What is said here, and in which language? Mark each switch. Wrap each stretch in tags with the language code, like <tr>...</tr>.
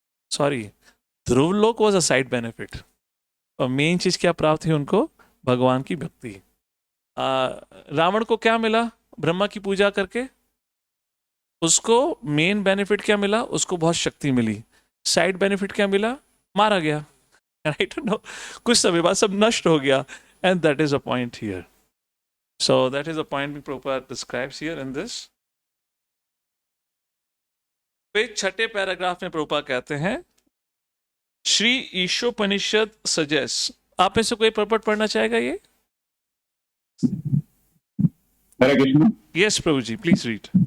<en>sorry, Dhruvalok was a side benefit,</en> <hi>और main चीज क्या प्राप्त हुई उनको? भगवान की भक्ति। रावण को क्या मिला ब्रह्मा की पूजा करके? उसको मेन बेनिफिट क्या मिला? उसको बहुत शक्ति मिली। साइड बेनिफिट क्या मिला? मारा गया, राइट? नो, कुछ समय बाद सब नष्ट हो गया।</hi> <en>And that is a point here. So that is the point Prabhupada describes here in this.</en> <hi>फिर छठे पैराग्राफ में प्रभुपाद कहते हैं, श्री ईशोपनिषद सजेस्ट। आप में से कोई प्रपट पढ़ना चाहेगा ये? हरे Krishna.</hi> <en>Yes प्रभु जी, please read.</en>